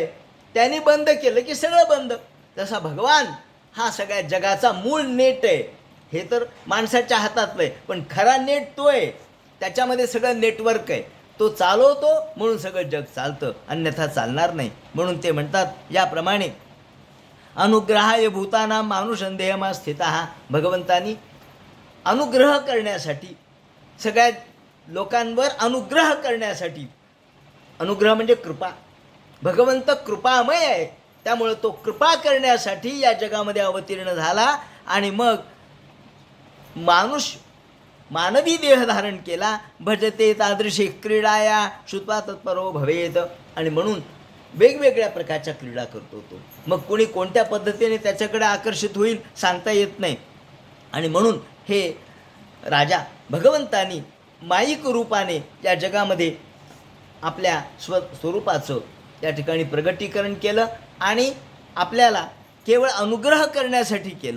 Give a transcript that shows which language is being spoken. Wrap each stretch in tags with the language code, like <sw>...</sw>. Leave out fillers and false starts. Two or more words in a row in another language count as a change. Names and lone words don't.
<mr>त्यांनी बंद केलं की सगळं बंद. तसा भगवान हा सगळ्या जगाचा मूळ नेट आहे. हे तर माणसाच्या हातातलं आहे, पण खरा नेट तो आहे. त्याच्यामध्ये सगळं नेटवर्क आहे. तो चालवतो म्हणून सगळं जग चालतं, अन्यथा चालणार नाही. म्हणून ते म्हणतात याप्रमाणे</mr> <sa>अनुग्रहाय भूतानां मानुषं देहमा स्थितः.</sa> <mr>भगवंतानी अनुग्रह करण्यासाठी, सगळ्या लोकांवर अनुग्रह करण्यासाठी, अनुग्रह म्हणजे कृपा, भगवंत कृपामय आहे, त्यामुळे तो कृपा करण्यासाठी या जगामध्ये अवतीर्ण झाला आणि मग मानवी देह धारण केला.</mr> <sa>भजते तादृशी क्रीडाया श्रुत्वा तत्परो भवेत.</sa> <mr>आणि म्हणून वेगवेगळ्या प्रकारच्या क्रीडा करतो तो. मग कोणी कोणत्या पद्धतीने त्याच्याकडे आकर्षित होईल सांगता येत नाही. आणि म्हणून हे राजा भगवंतानी माईक रूपाने या जगामध्ये आपल्या स्वरूपाचं या ठिकाणी प्रगटीकरण केलं आणि आपल्याला केवळ अनुग्रह करण्यासाठी केलं.</mr>